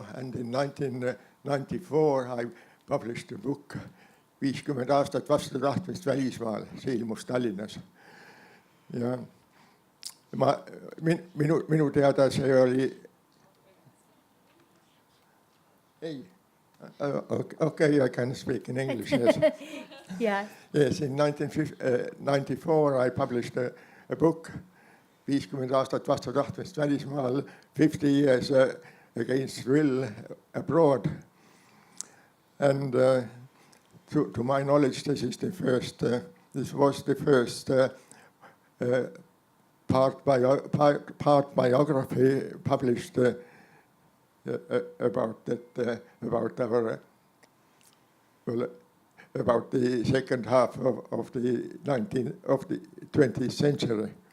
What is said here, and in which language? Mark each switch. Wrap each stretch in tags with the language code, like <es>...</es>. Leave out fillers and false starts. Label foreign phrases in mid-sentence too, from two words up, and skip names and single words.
<en>and in 1994 I published a book, 50 aastat vastu tahtmist välismaal,</en> <et>see ilmus Tallinnas. Ja minu teada see oli... Ei,</et> <en>okay, I can speak in English, yes. Yeah. Yes, in 1994 I published a book, 50 aastat vastu tahtmist välismaal, 50 years against will abroad. And to my knowledge, this was the first part biography published about that, about our, about the second half of the 20th century.</en>